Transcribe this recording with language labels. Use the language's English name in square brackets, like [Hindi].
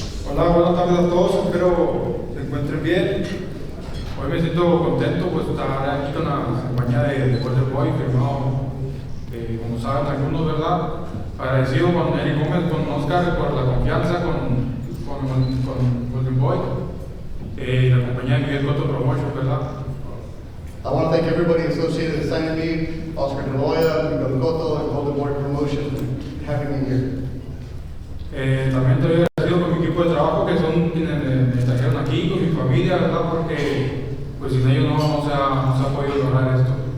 [Spanish] Hola, buenas tardes a todos. Espero se encuentren bien. Hoy me siento contento pues estar aquí con la compañía de Golden Boy, firmado, como saben algunos, ¿verdad? Agradecido con Eric Gómez, con Oscar por la confianza con Golden Boy, la compañía de Miguel Cotto Promotions, ¿verdad? [English] I want to thank everybody associated with signing me, Oscar De Loya, Miguel Cotto, and Golden Boy Promotions for having me here. [Spanish] También estoy agradecido con mi equipo de trabajo que son quienes me trajeron aquí, con mi familia, ¿verdad? Porque pues sin ellos no se ha podido lograr esto.